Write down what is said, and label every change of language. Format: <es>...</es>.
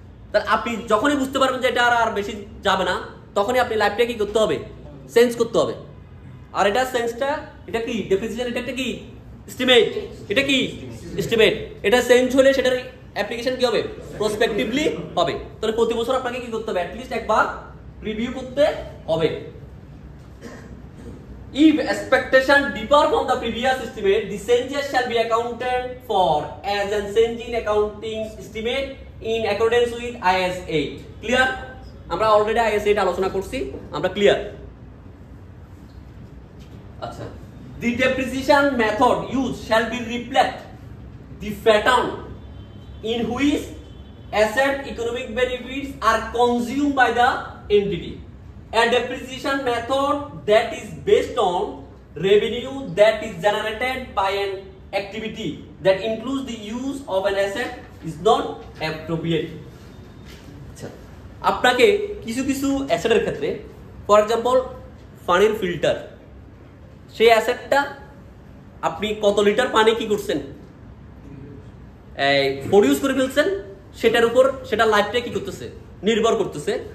<bn>তাহলে আপনি যখনই বুঝতে পারবেন যে এটা আর বেশি যাবে না, তখনই আপনি লাইফটা কি করতে হবে, চেঞ্জ করতে হবে। আর এটা চেঞ্জটা, এটা কি ডেপ্রিসিয়েশন, এটা একটা কি এস্টিমেট, এটা কি এস্টিমেট, এটা চেঞ্জ হলে সেটার অ্যাপ্লিকেশন কি হবে, প্রসপেক্টিভলি হবে। তাহলে প্রতি বছর আপনাকে কি করতে হবে, অ্যাটলিস্ট একবার রিভিউ করতে হবে।</bn> <en>If expectation differ from the previous estimate, the changes shall be accounted for as a change in accounting estimate in accordance with IAS 8. Clear?</en> <bn>আমরা অলরেডি IAS 8 আলোচনা করছি, আমরা ক্লিয়ার।</bn> <en>আচ্ছা, the depreciation method used shall be reflect the pattern in which asset economic benefits are consumed by the entity. A depreciation method that is based on revenue that is generated by an activity that includes the use of an asset is not appropriate.</en> <bn>আচ্ছা, আপনাকে কিছু কিছু অ্যাসেটের ক্ষেত্রে, for example পানির filter, সেই অ্যাসেটটা আপনি কত litre পানি কি করছেন, প্রডিউস করে ফেলছেন, সেটার উপর সেটা লাইফটা কি করতেছে, নির্ভর করতেছে।</bn>